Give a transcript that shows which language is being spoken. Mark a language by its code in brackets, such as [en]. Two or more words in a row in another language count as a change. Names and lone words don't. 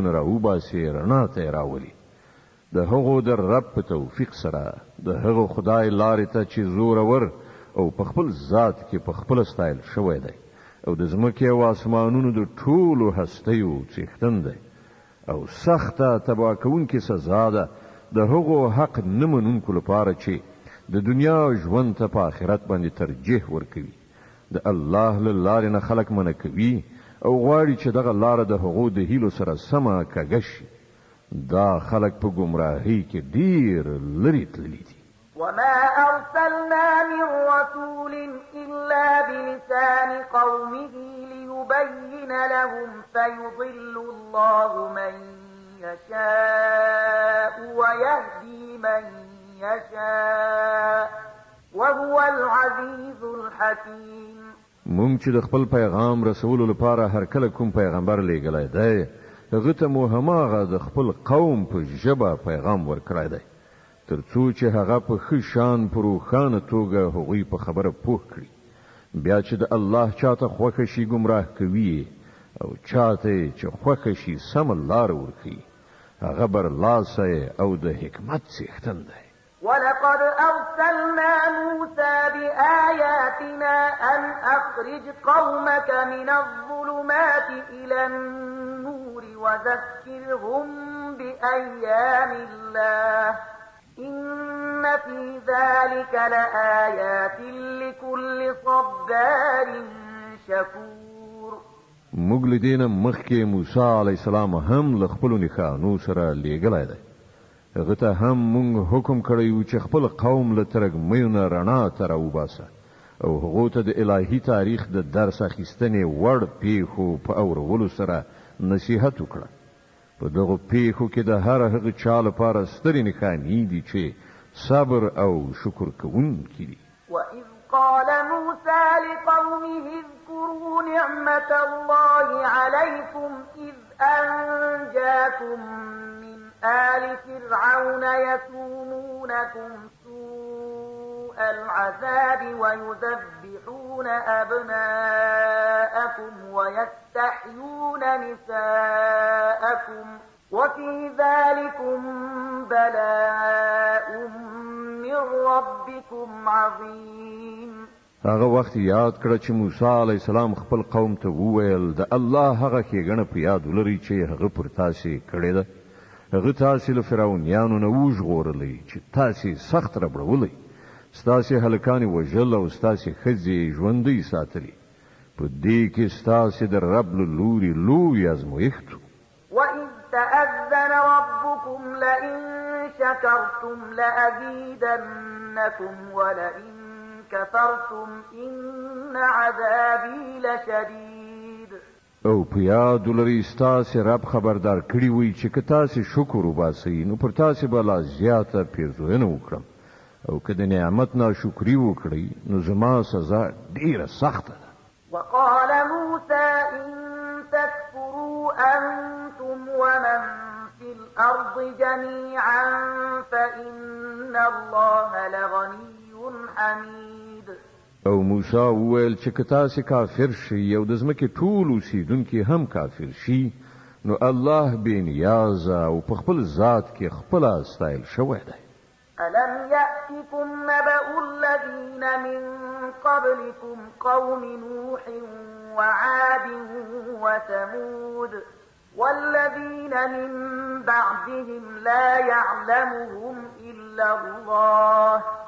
[ps] نه راوباسې، رڼا ته راولي د هغو د رب په توفیق سره، د هغو خدای لارې ته چې زورور او په خپل ذات کې په خپل ستایل شوی دی او د ځمکې او آسمانونو د ټولو هستیو څښتن دی او سخته تباه کوونکې سزا ده د هغو حق نه منونکو لپاره چې د دنیا ژوند ته په آخرت باندې ترجیح ورکوي. د الله له لارې نه خلک منع کوي او غواړي چې دغه لاره د هغو د هیلو سره سمه کږه شي. دا خلک په ګمراهۍ کې ډیر لرې تللي دي. [ar] وما أرسلنا من رسول إلا بلسان قومه ليبين لهم فيضل الله من يشاء ويهدي من يشاء وهو العزيز الحكيم. [ps] مونږ چې د خپل پیغام رسولو لپاره هر کله کوم پیغمبر لیږلی دی هغه ته مو هماغه د خپل قوم په ژبه پیغام ورکړی دی ترڅو چې هغه په ښه شان په روښانه توګه هغوی په خبره پوه کړي. بیا چې د الله چاته خوښه شي ګمراه کوي او چاته چې خوښه شي سمه لاره ورښيي. هغه برلاسی او د حکمت څښتن دی. [ar] ولقد أرسلنا موسى بآياتنا أن أخرج قومك من الظلمات إلى النور وذكرهم بأيام الله إن في ذلك لآيات لكل صبار شكور. [ps] موږ له دې نه مخکې موسی [ar] علیه السلام [ps] هم له خپلو نښانو سره لیږلی دی. هغه ته هم موږ حکم کړی و چې خپل قوم له ترږمیو نه رڼا ته راوباسه او هغو ته د الهي تاریخ د درس اخیستنې وړ پیښو په اورولو سره نصیحت وکړه. په دغو پیښو کې د هر هغه چا لپاره سترې نښانې دي چې صبر او شکر کوونکي دي. [ar] وإذ قال موسى لقومه اذكروا نعمة الله عليكم إذ أنجاكم من آل فرعون يسومونكم سوء العذاب ويذبحون أبناءكم ويستحيون نساءكم وفي ذلكم بلاء من ربكم عظيم. [ps] هغه وخت یاد کړه چې موسی [ar] علی السلام [ps] خپل قوم ته وویل د الله هغه ښېګڼه په یاد ولرئ چې هغه پر تاسې کړې ده. هغه تاسې له فرعونیانو نه وژغورلی چې تاسې سخت ربړولی، ستاسې هلکانې وژل او ستاسې ښځې ژوندۍ ساتلي. په دې کې ستاسې د رب له لوري لوی ازمویښت و. [ar] وإذ تأذن ربكم لئن شكرتم لأزيدنكم ولئن كفرتم إن عذابي لشديد. [ps] او په یاد ولرئ ستاسې رب خبردار کړي وي چې که تاسې شکر وباسئ نو پر تاسې به لا زیاته پیرزوینه وکړم او که د نعمت ناشکري وکړئ نو زما سزا ډیره سخته ده. [ar] وقال موسى إن تكفروا أنتم ومن في الأرض جميعا فإن الله لغني حميد. [ps] او موسی وویل چې که تاسې کافر شئ او د ځمکې ټول اوسیدونکي هم کافر شي نو الله بې نیازه او په خپل ذات کې خپله ستایل شوی دی. [ar] ألم يأتكم نبأ الذين من قبلكم قوم نوح وعاد وثمود والذين من بعدهم لا يعلمهم إلا الله